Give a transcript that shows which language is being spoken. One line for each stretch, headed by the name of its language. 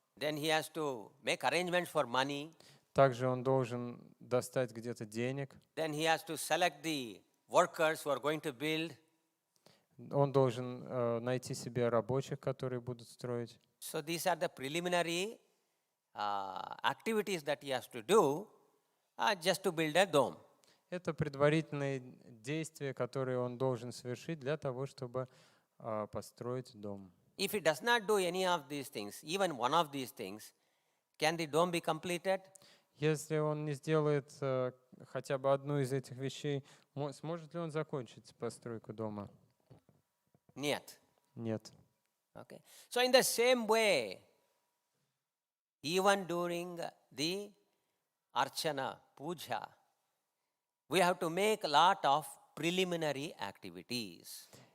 English: Then he has to make arrangements for money.
Russian: Также он должен достать где-то денег.
English: Then he has to select the workers who are going to build.
Russian: Он должен найти себе рабочих, которые будут строить.
English: So these are the preliminary activities that he has to do just to build a dome.
Russian: Это предварительные действия, которые он должен совершить для того, чтобы построить дом.
English: If he does not do any of these things, even one of these things, can the dome be completed?
Russian: Если он не сделает хотя бы одну из этих вещей, сможет ли он закончить постройку дома? Нет. Нет.
English: Okay. So in the same way, even during the archana, puja, we have to make a lot of preliminary activities.